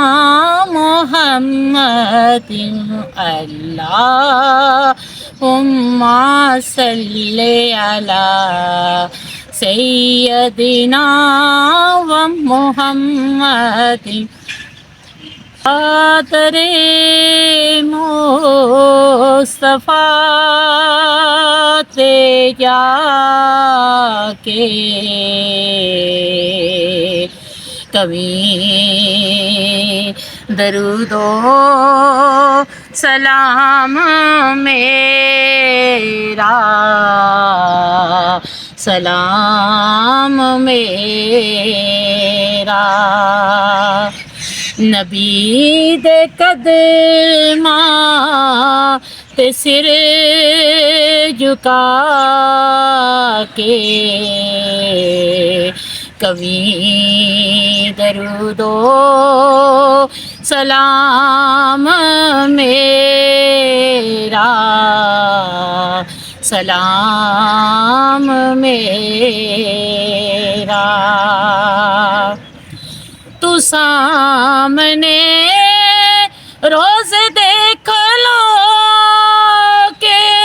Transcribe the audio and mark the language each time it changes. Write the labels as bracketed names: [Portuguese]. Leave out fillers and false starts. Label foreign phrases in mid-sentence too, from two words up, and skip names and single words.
[Arabic] محمدٍ اللهم صل على سيدنا و محمدٍ [Punjabi] آدرے مصطفیٰ تے جا کے کبھی درود و سلام میرا سلام میرا نبی دے قدماں تے سر جھکا کے کبھی درود و سلام میرا سلام میرا تو سامنے روز دیکھ لو کے